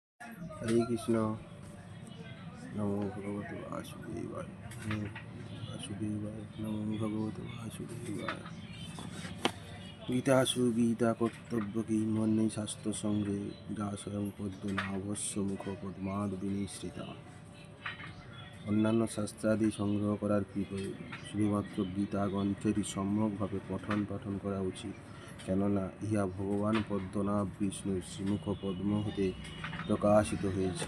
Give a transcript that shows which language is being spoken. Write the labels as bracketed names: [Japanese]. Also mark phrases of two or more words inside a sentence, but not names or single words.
[Sanskrit] হরে কৃষ্ণ। নমো ভগবতে বাসুদেবায়। নমো বাসুদেবায়। নমো ভগবতে বাসুদেবায়। গীতাসু গীতা কর্তব্য কি মন্যে শাস্ত্র সঙ্গে যা স্বয়ং পদ্ম নাভস্য মুখ পদ্মাদ বিনিশ্রিতা। [Bangla] অন্যান্য শাস্ত্রাদি সংগ্রহ করার কি প্রয়োজন? শুধুমাত্র গীতা গ্রন্থেরই সম্যকভাবে পঠন পাঠন করা উচিত, কেননা ইহা ভগবান পদ্মনাভ বিষ্ণুর শ্রীমুখ পদ্ম হতে প্রকাশিত হয়েছে।